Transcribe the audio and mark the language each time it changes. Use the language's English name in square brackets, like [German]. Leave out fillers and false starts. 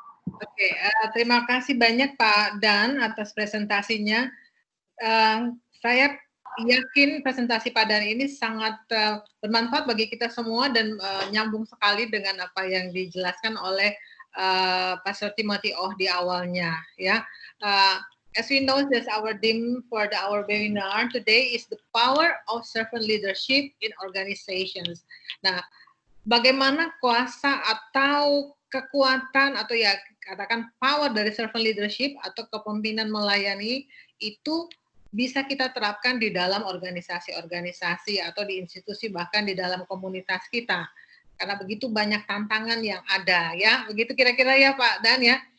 [Indonesian] Oke, terima kasih banyak Pak Dan atas presentasinya. Saya yakin presentasi Pak Dan ini sangat bermanfaat bagi kita semua dan nyambung sekali dengan apa yang dijelaskan oleh Pastor Timothy Oh di awalnya. [English] Ya, as we know, that our theme for our webinar today is the power of servant leadership in organizations. [Indonesian] Nah, bagaimana kuasa atau kekuatan atau ya katakan power dari servant leadership atau kepemimpinan melayani itu bisa kita terapkan di dalam organisasi-organisasi atau di institusi bahkan di dalam komunitas kita. Karena begitu banyak tantangan yang ada ya, begitu kira-kira ya Pak Dan ya.